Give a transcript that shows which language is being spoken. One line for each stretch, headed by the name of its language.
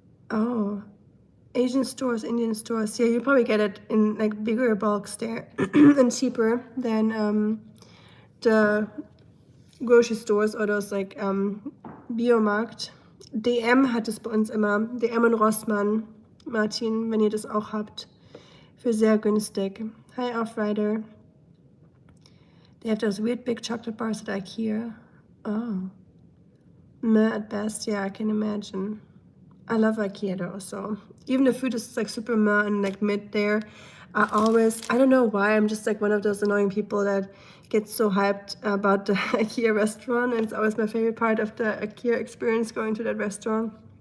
English: Oh, Asian stores, Indian stores. Yeah, you probably get it in like bigger bulks there and cheaper than the grocery stores or those like Biomarkt.
German: DM hat es bei uns immer. DM und Rossmann. Martin, wenn ihr das auch habt. Für sehr günstig. Hi, Off-Rider.
English: They have those weird big chocolate bars at IKEA. Oh. Meh at best, yeah, I can imagine. I love IKEA though, so even the food is like super meh and like mid there. I don't know why, I'm just like one of those annoying people that gets so hyped about the IKEA restaurant, and it's always my favorite part of the IKEA experience, going to that restaurant.